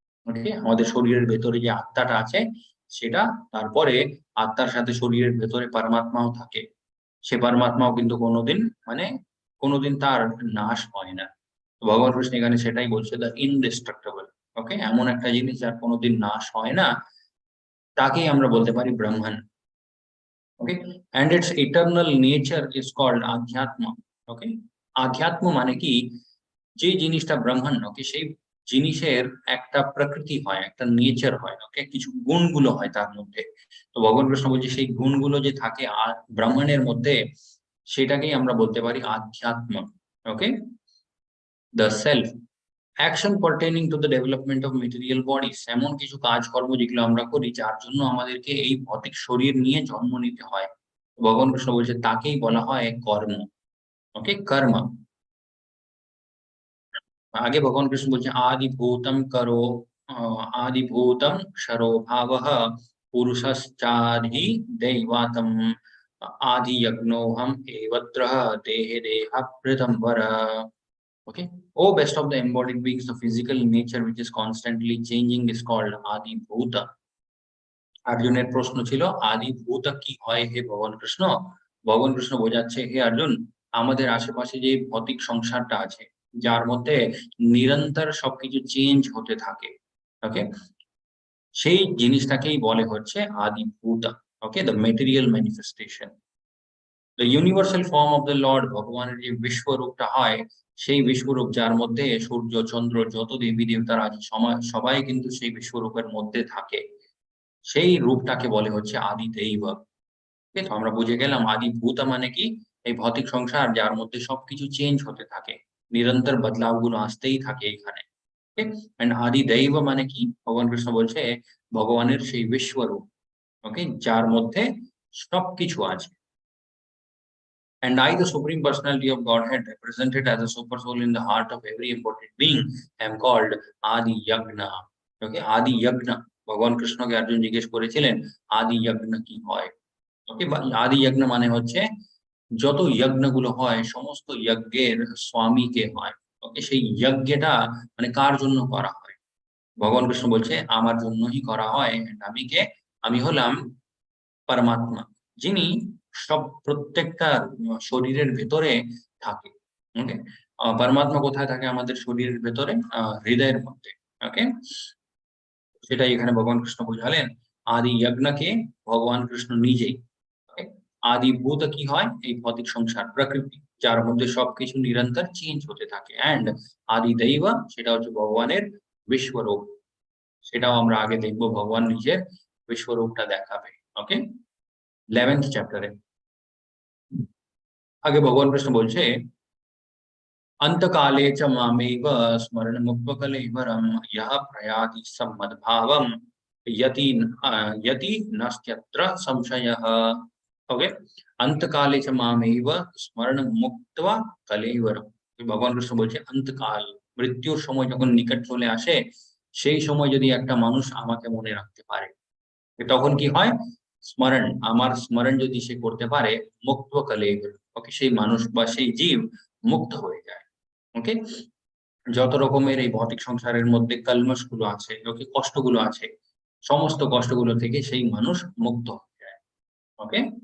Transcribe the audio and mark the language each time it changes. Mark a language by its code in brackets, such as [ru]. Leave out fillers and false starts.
[bn] ওকে, আমাদের শরীরের ভেতরে যে আত্মাটা আছে সেটা, তারপরে আত্মার সাথে শরীরের ভেতরে পরমাত্মাও থাকে। সে পরমাত্মাও কিন্তু কোনোদিন, মানে কোনোদিন তার নাশ হয় না। তো ভগবান কৃষ্ণ এখানে সেটাই বলছে, [en] The indestructible. [bn] ওকে, এমন একটা জিনিস যার কোনোদিন নাশ হয় না, তাকেই আমরা বলতে পারি ব্রহ্মণ। [en] Okay, and its eternal nature is called adhyatma. [bn] ওকে, আধ্যাত্ম মানে কি, যে জিনিসটা ব্রহ্মণ, ওকে, সেই জিনিসের একটা প্রকৃতি হয়, একটা নেচার হয়। ওকে, কিছু গুণগুলো হয় তার মধ্যে। তো ভগবান কৃষ্ণ বলছে সেই গুণগুলো যে থাকে ব্রাহ্মণের মধ্যে, সেটাকেই আমরা বলতে পারি আধ্যাত্ম। ওকে, [en] the self action pertaining to the development of material bodies, [bn] এমন কিছু কাজকর্ম যেগুলো আমরা করি যার জন্য আমাদেরকে এই ভৌতিক শরীর নিয়ে জন্ম নিতে হয়। ভগবান কৃষ্ণ বলছে তাকেই বলা হয় কর্ম। ওকে, কর্ম। [hi] आगे भगवान कृष्ण बोलते हैं [sa] आदिभूतम करो आदिभूतम क्षरो भावः पुरुषश्चादि दैवातम आदि यज्ञोहम एवत्र देहे देह प्रथम [en] okay, oh best of the embodied beings, the physical nature which is constantly changing is called adi bhuta. [bn] অর্জুনের প্রশ্ন ছিল আদি ভূত কি হয় হে ভগবান কৃষ্ণ। ভগবান কৃষ্ণ বোঝাচ্ছে, হে অর্জুন, আমাদের আশেপাশে যে ভৌতিক সংসারটা আছে, যার মধ্যে নিরন্তর সবকিছু চেঞ্জ হতে থাকে। ওকে, সেই জিনিসটাকেই বলে হচ্ছে আদি ভূত। [en] Okay, the material manifestation, the universal form of the lord. [bn] ভগবানের যে বিশ্বরূপটা হয়, সেই বিশ্বরূপ যার মধ্যে সূর্য চন্দ্র যত দেবী দেবতার আছে সবাই কিন্তু সেই বিশ্বরূপের মধ্যে থাকে, সেই রূপটাকে বলে হচ্ছে আদি দৈব। ঠিক আছে? আমরা বুঝে গেলাম আদি ভূত মানে কি, এই ভৌতিক সংসার যার মধ্যে সবকিছু চেঞ্জ হতে থাকে, নিরন্তর বদলাওগুলো আসতেই থাকে এখানে। এন্ড আদি দৈব মানে কি, ভগবান কৃষ্ণ বলছে ভগবানের সেই বিশ্বরূপ। ওকে, যার মধ্যে সবকিছু আছে। [en] And I, the Supreme Personality of Godhead, represented as a super soul in the heart of every embodied being, am called Adi Yagna. Okay, Adi Yagna. [bn] ভগবান কৃষ্ণকে অর্জুন জিজ্ঞেস করেছিলেন আদি যজ্ঞ কি হয়। ওকে, আদি যজ্ঞ মানে হচ্ছে যত যজ্ঞগুলো হয় সমস্ত যজ্ঞের স্বামী কে হয়। ওকে, সেই যজ্ঞটা মানে কার জন্য করা হয়, ভগবান কৃষ্ণ বলছে আমার জন্যই করা হয়। And আমি কে, আমি হলাম পরমাত্মা, যিনি সব প্রত্যেকটা শরীরের ভেতরে থাকে। ওকে, পরমাত্মা কোথায় থাকে, আমাদের শরীরের ভেতরে, হৃদয়ের মধ্যে। ওকে, সেটাই এখানে ভগবান কৃষ্ণ বোঝালেন। আদি যজ্ঞকে ভগবান কৃষ্ণ নিজেই। ওকে, আদি ভূত কি হয়, এই ভৌতিক সংসার প্রকৃতি যার মধ্যে সবকিছু নিরন্তর চেঞ্জ হতে থাকে। এন্ড আদি দৈব, সেটা হচ্ছে ভগবানের বিশ্বরূপ। সেটাও আমরা আগে দেখবো, ভগবান নিজের বিশ্বরূপটা দেখাবে। ওকে, 11th চ্যাপ্টারে আগে ভগবান কৃষ্ণ বলছে [sa] अंतकाले च मामेव स्मरणमुपकलेवरं यः प्रयाति सम्मद्भावं यति नस्त्यत्र संशयः। ओके, अंतकाले च मामेव স্মরণ মুক্তবা কলেবরম। [bn] ভগবান কৃষ্ণ বলছে অন্তকাল, মৃত্যুর সময় যখন নিকট চলে আসে, সেই সময় যদি একটা মানুষ আমাকে মনে রাখতে পারে, তখন কি হয়, স্মরণ, আমার স্মরণ যদি সে করতে পারে, মুক্ত কলেবর। ওকে, সেই মানুষ বা সেই জীব মুক্ত হয়ে যায়। ওকে, যত রকমের এই ভৌতিক সংসারের মধ্যে কলমশ গুলো আছে, ওকে, কষ্টগুলো আছে, সমস্ত কষ্টগুলো থেকে সেই মানুষ মুক্ত হয়ে যায়। ওকে,